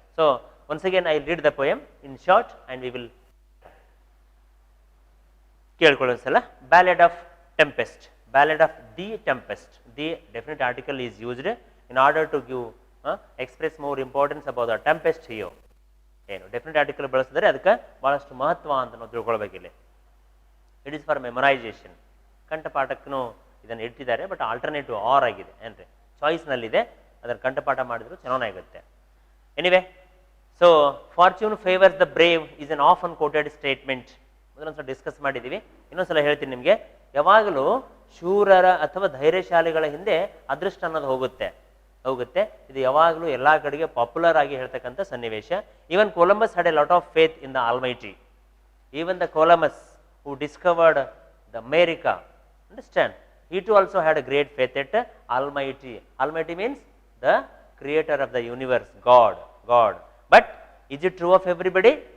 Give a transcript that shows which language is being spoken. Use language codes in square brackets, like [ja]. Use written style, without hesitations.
[en] So once again I read the poem in short and we will [kn] ಕೇಳ್ಕೊಳ್ಳೋಣ ಸಲ. [en] Ballad of Tempest, Ballad of the Tempest. The definite article is used in order to give express more importance about the tempest here. [kn] ಏನು definite article ಬಳಸಿದರೆ ಅದಕ್ಕೆ ಭಾಳಷ್ಟು ಮಹತ್ವ ಅಂತ ನಾವು ತಿಳ್ಕೊಳ್ಬೇಕಿಲ್ಲಿ. [en] It is for memorization. [kn] ಕಂಠಪಾಠಕ್ಕೂ ಇದನ್ನು ಇಟ್ಟಿದ್ದಾರೆ, ಬಟ್ ಆಲ್ಟರ್ನೇಟಿವ್ ಆರ್ ಆಗಿದೆ ಏನ್ರಿ, ಚಾಯ್ಸ್ನಲ್ಲಿದೆ, ಅದರ ಕಂಠಪಾಠ ಮಾಡಿದ್ರು ಚೆನ್ನಾಗುತ್ತೆ. [en] Anyway, so fortune favours the brave is an often quoted statement. [kn] ಮೊದಲೊಂದ್ಸಲ discuss ಮಾಡಿದ್ದೀವಿ, ಇನ್ನೊಂದ್ಸಲ ಹೇಳ್ತೀನಿ ನಿಮಗೆ. ಯಾವಾಗಲೂ ಶೂರರ ಅಥವಾ ಧೈರ್ಯಶಾಲಿಗಳ ಹಿಂದೆ ಅದೃಷ್ಟ ಅನ್ನೋದು ಹೋಗುತ್ತೆ. ಇದು ಯಾವಾಗಲೂ ಎಲ್ಲ ಕಡೆಗೆ ಪಾಪ್ಯುಲರ್ ಆಗಿ ಹೇಳ್ತಕ್ಕಂಥ ಸನ್ನಿವೇಶ. [en] Even Columbus had a lot of faith in the Almighty. Even the Columbus who discovered the America, understand, he too also had a great faith at Almighty. Almighty means the creator of the universe, God. But is it true of everybody?